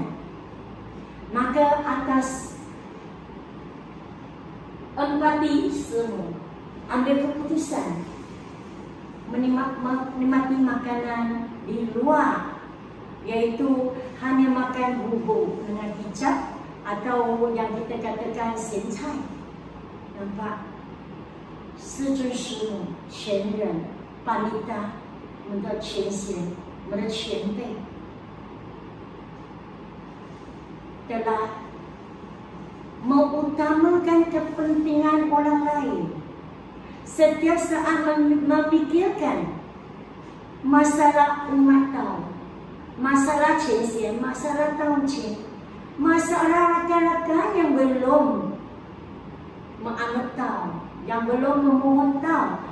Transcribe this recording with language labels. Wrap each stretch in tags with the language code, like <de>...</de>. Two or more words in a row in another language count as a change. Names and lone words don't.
<ms>Maka atas empati semua ambil keputusan menikmati makanan di luar, iaitu hanya makan bubur dengan kicap atau yang kita katakan sencai. Nampak?</ms> <zh>是尊师母前人巴利达我们的前贤，我们的前辈</zh> <ms>telah mengutamakan kepentingan orang lain. Setiap saat memikirkan masalah umat tahu, masalah cincin, masalah taucin, masalah rakan-rakan yang belum menganut tahu, yang belum memohon tahu.</ms>